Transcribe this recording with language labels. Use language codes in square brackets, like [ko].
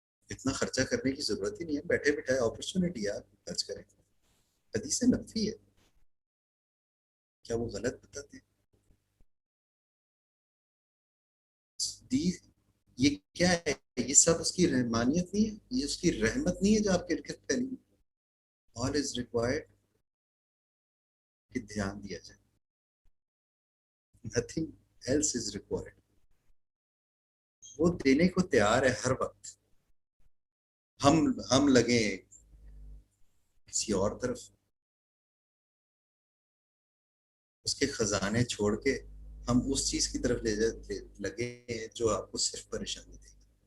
[ur] اتنا خرچہ کرنے کی ضرورت ہی نہیں ہے, بیٹھے بیٹھائے اپرچونٹی ہے, آپ حج کریں. حدیث نبوی ہے, کیا وہ غلط بتاتے ہیں؟ یہ کیا ہے, یہ سب اس کی رحمانیت نہیں ہے, یہ اس کی رحمت نہیں ہے جو آپ کے ارد پھیلی. [en] All is required [ur] کہ دھیان دیا جائے, [en] nothing else is required. [ur] وہ دینے کو تیار ہے ہر وقت. ہم لگیں کسی اور طرف, اس کے خزانے چھوڑ کے ہم اس چیز کی طرف لگے جو آپ کو صرف پریشانی دے گی.